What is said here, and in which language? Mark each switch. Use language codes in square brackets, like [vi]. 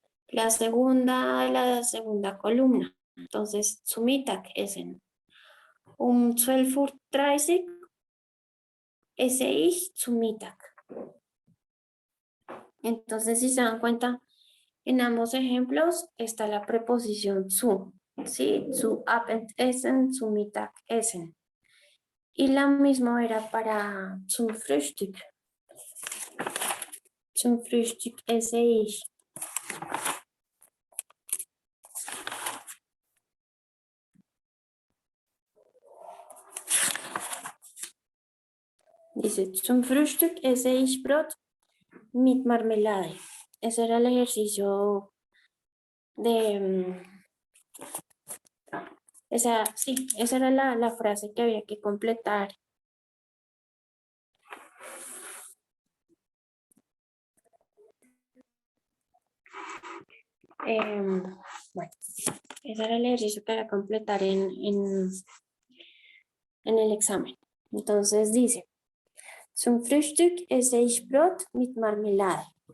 [es] La segunda columna. Entonces, [de] zu Mittag essen. 12:30 esse ich zu Mittag. [es] Entonces, si se dan cuenta, en ambos ejemplos está la preposición zu, ¿sí? [de] Zu Abendessen, zu Mittagessen. [es] Y la misma era para [de] zum Frühstück. Zum Frühstück esse ich. [es] Dice, [de] zum Frühstück esse ich Brot mit Marmelade. [es] Ese era el ejercicio de... esa era la frase que había que completar. Bueno, ese era el ejercicio que había que completar en el examen. Entonces dice, [de] zum Frühstück esse ich Brot mit Marmelade.